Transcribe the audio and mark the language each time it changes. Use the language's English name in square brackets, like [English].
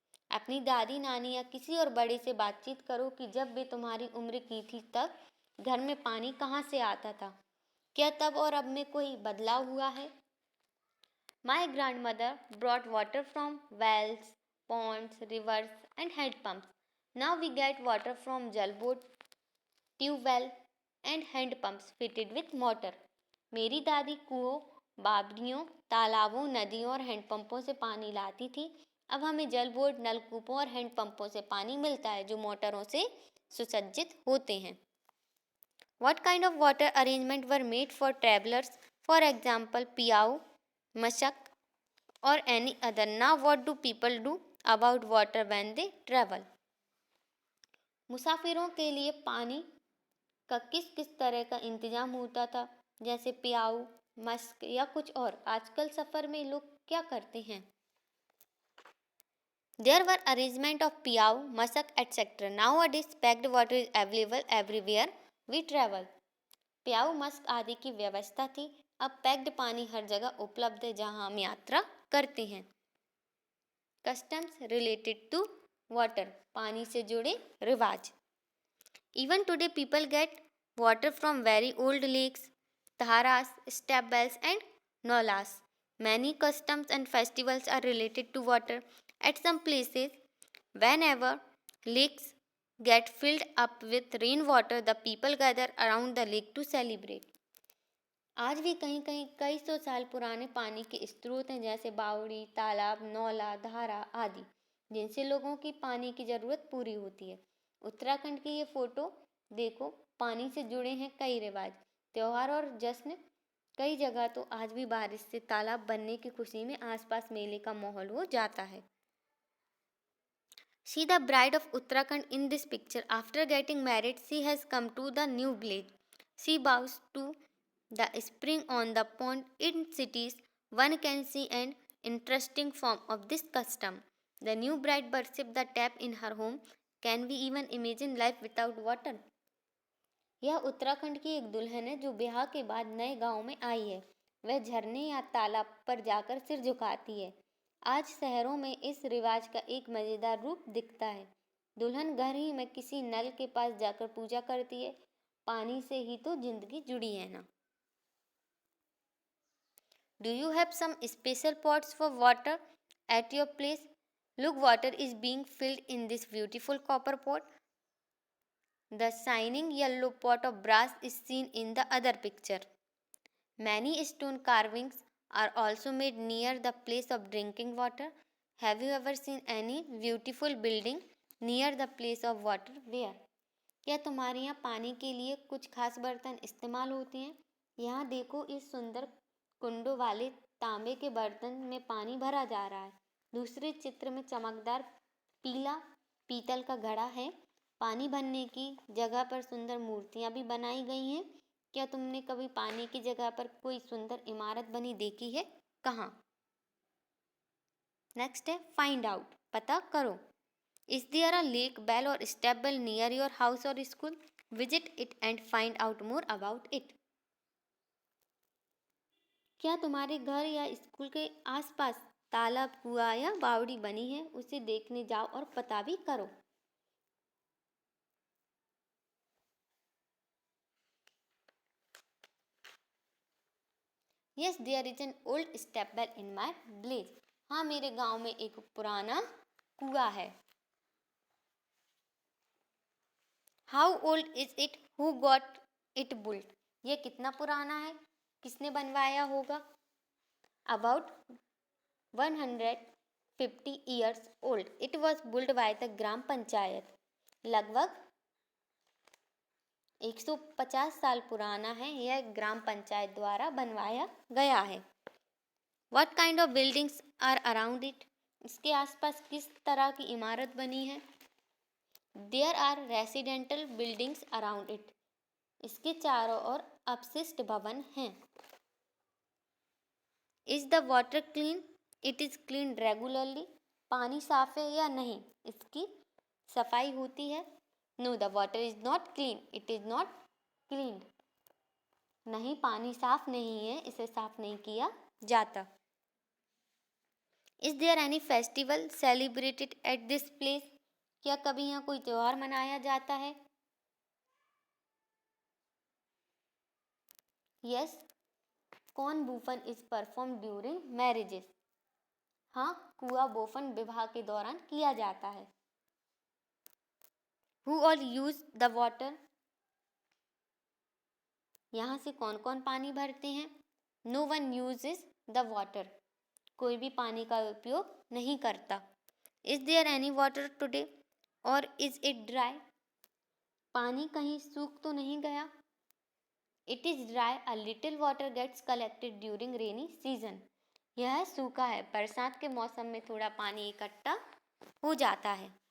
[Hindi] अपनी दादी नानी या किसी और बड़े से बातचीत करो कि जब वे तुम्हारी उम्र की थी तब घर में पानी कहाँ से आता था। क्या तब और अब में कोई बदलाव हुआ है? [English] My grandmother brought water from wells, ponds, rivers and hand pumps. Now we get water from jal board, tube well and hand pumps fitted with motor. [Hindi] मेरी दादी कुओं, बावड़ियों, तालाबों, नदियों और हैंडपंपों से पानी लाती थी। अब हमें जल बोर्ड, नलकूपों और हैंडपंपों से पानी मिलता है जो मोटरों से सुसज्जित होते हैं। [English] What kind of water arrangement were made for travelers? For example, Piau, Mashak or any other. Now what do people do about water when they travel? [Hindi] मुसाफिरों के लिए पानी का किस किस तरह का इंतजाम होता था, जैसे पियाऊ, मस्क या कुछ और। आजकल सफ़र में लोग क्या करते हैं? [English] There were arrangement of Piau, Masak, etc. Nowadays, packed water is available everywhere we travel. [Hindi] प्याऊ, Musk आदि की व्यवस्था थी। अब पैक्ड पानी हर जगह उपलब्ध है जहां हम यात्रा करते हैं। [English] customs related to water, [Hindi] पानी से जुड़े रिवाज। [English] Even today, people get water from very old lakes, dharas, step wells, and nolas. Many customs and festivals are related to water. At some places, whenever lakes get filled up with rainwater, the people gather around the lake to celebrate. आज भी कहीं कहीं कई सौ साल पुराने पानी के स्रोत हैं, जैसे बावड़ी, तालाब, नौला, धारा आदि, जिनसे लोगों की पानी की ज़रूरत पूरी होती है। उत्तराखंड की ये फोटो देखो, पानी से जुड़े हैं कई रिवाज, त्यौहार और जश्न। कई जगह तो आज भी बारिश से तालाब बनने की खुशी में आसपास मेले का माहौल हो जाता है। See the bride of Uttarakhand in this picture. After getting married, she has come to the new village. She bows to the spring on the pond. In cities, one can see an interesting form of this custom. The new bride worships the tap in her home. Can we even imagine life without water? [Hindi] यह उत्तराखंड की एक दुल्हन है जो ब्याह के बाद नए गांव में आई है। वह झरने या तालाब पर जाकर सिर झुकाती है। आज शहरों में इस रिवाज का एक मज़ेदार रूप दिखता है। दुल्हन घर ही में किसी नल के पास जाकर पूजा करती है। पानी से ही तो जिंदगी जुड़ी है ना। [English] Do you have some special pots for water at your place? Look, water is being filled in this beautiful copper pot. The shining yellow pot of brass is seen in the other picture. Many stone carvings are also made near the place of drinking water. Have you ever seen any beautiful building near the place of water? Where? [Hindi] क्या तुम्हारे यहाँ पानी के लिए कुछ खास बर्तन इस्तेमाल होते हैं? यहाँ देखो, इस सुंदर कुंडों वाले तांबे के बर्तन में पानी भरा जा रहा है। दूसरे चित्र में चमकदार पीला पीतल का घड़ा है। पानी भरने की जगह पर सुंदर मूर्तियाँ भी बनाई गई हैं। क्या तुमने कभी पानी की जगह पर कोई सुंदर इमारत बनी देखी है? कहाँ? [English] next है find out, [Hindi] पता करो। [English] Is there a lake, well or step well near your house or school? Visit it and find out more about it. [Hindi] क्या तुम्हारे घर या स्कूल के आसपास तालाब, कुआं या बावड़ी बनी है? उसे देखने जाओ और पता भी करो। [English] Yes, there is an old step well in my village. [Hindi] हाँ, मेरे गांव में एक पुराना कुआं है। [English] How old is it? Who got it built? [Hindi] ये कितना पुराना है? किसने बनवाया होगा? [English] About 150 years old. It was built by the gram panchayat. [Hindi] लगभग 150 साल पुराना है। यह ग्राम पंचायत द्वारा बनवाया गया है। [English] What kind of buildings are around it? [Hindi] इसके आसपास किस तरह की इमारत बनी है? [English] There are residential buildings around it. [Hindi] इसके चारों ओर अपशिष्ट भवन हैं। [English] Is the water clean? It is cleaned regularly. [Hindi] पानी साफ है या नहीं? इसकी सफाई होती है। [English] No, the water is not clean. It is not cleaned. [Hindi] नहीं, पानी साफ नहीं है, इसे साफ नहीं किया जाता। [English] Is there any festival celebrated at this place? [Hindi] क्या कभी यहाँ कोई त्योहार मनाया जाता है? [English] Yes, कौन बोफन is perform during marriages? [Hindi] हाँ, कुआ बोफन विवाह के दौरान किया जाता है। [English] Who all use the water? [Hindi] यहाँ से कौन कौन पानी भरते हैं? [English] No one uses the water. [Hindi] कोई भी पानी का उपयोग नहीं करता। [English] Is there any water today? Or is it dry? [Hindi] पानी कहीं सूख तो नहीं गया? [English] It is dry. A little water gets collected during rainy season. [Hindi] यह सूखा है, बरसात के मौसम में थोड़ा पानी इकट्ठा हो जाता है।